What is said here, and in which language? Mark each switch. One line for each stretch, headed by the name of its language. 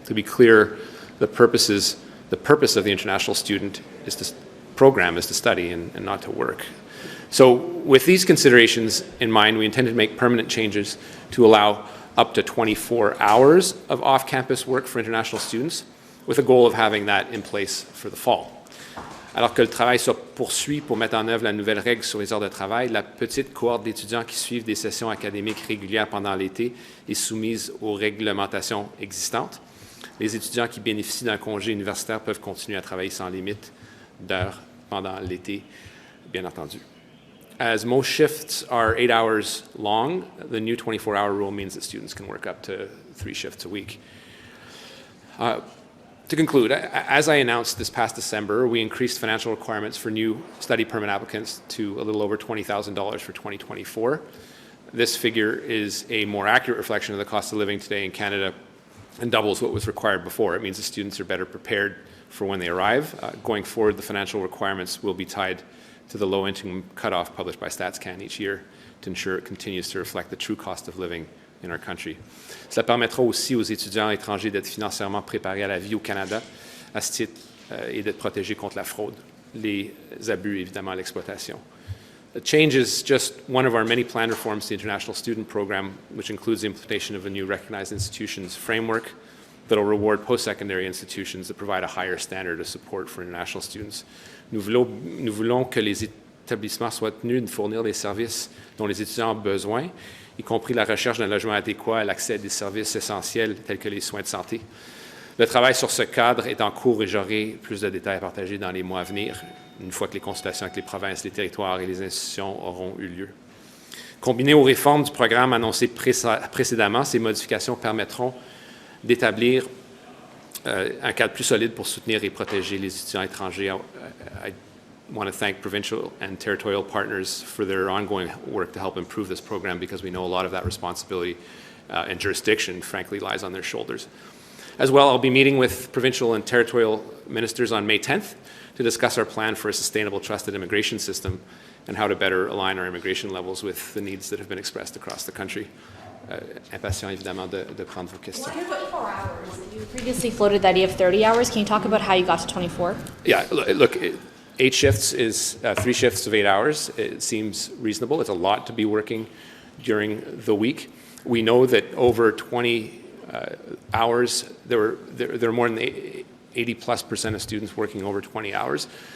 English: To be clear, the purpose of the international student program is to study and not to work. So with these considerations in mind, we intend to make permanent changes to allow up to 24 hours of off-campus work for international students, with a goal of having that in place for the fall.
French: Alors que le travail se poursuit pour mettre en œuvre la nouvelle règle sur les heures de travail, la petite cohorte d'étudiants qui suivent des sessions académiques régulières pendant l'été est soumise aux réglementations existantes. Les étudiants qui bénéficient d'un congé universitaire peuvent continuer à travailler sans limite d'heures pendant l'été, bien entendu.
English: As most shifts are 8 hours long, the new 24-hour rule means that students can work up to 3 shifts a week. To conclude, as I announced this past December, we increased financial requirements for new study permit applicants to a little over $20,000 for 2024. This figure is a more accurate reflection of the cost of living today in Canada and doubles what was required before. It means the students are better prepared for when they arrive. Going forward, the financial requirements will be tied to the low-income cutoff published by StatsCan each year to ensure it continues to reflect the true cost of living in our country.
French: Cela permettra aussi aux étudiants étrangers d'être financièrement préparés à la vie au Canada à ce titre et d'être protégés contre la fraude, les abus et évidemment l'exploitation.
English: The change is just one of our many planned reforms to the International Student Program, which includes the implementation of a new Recognized Institutions framework that will reward post-secondary institutions that provide a higher standard of support for international students.
French: Nous voulons que les établissements soient tenus de fournir les services dont les étudiants ont besoin, y compris la recherche d'un logement adéquat et l'accès à des services essentiels tels que les soins de santé. Le travail sur ce cadre est en cours et j'aurai plus de détails à partager dans les mois à venir, une fois que les consultations avec les provinces, les territoires et les institutions auront eu lieu. Combinées aux réformes du programme annoncées précédemment, ces modifications permettront d'établir un cadre plus solide pour soutenir et protéger les étudiants étrangers.
English: I want to thank provincial and territorial partners for their ongoing work to help improve this program, because we know a lot of that responsibility and jurisdiction, frankly, lies on their shoulders. As well, I'll be meeting with provincial and territorial ministers on May 10th to discuss our plan for a sustainable, trusted immigration system and how to better align our immigration levels with the needs that have been expressed across the country.
French: Impatient, évidemment, de prendre vos questions.
English: 24 hours. You previously floated the idea of 30 hours. Can you talk about how you got to 24? Yeah, look, 8 shifts is 3 shifts of 8 hours. It seems reasonable. It's a lot to be working during the week. We know that over 20 hours, there are more than 80+% of students working over 20 hours.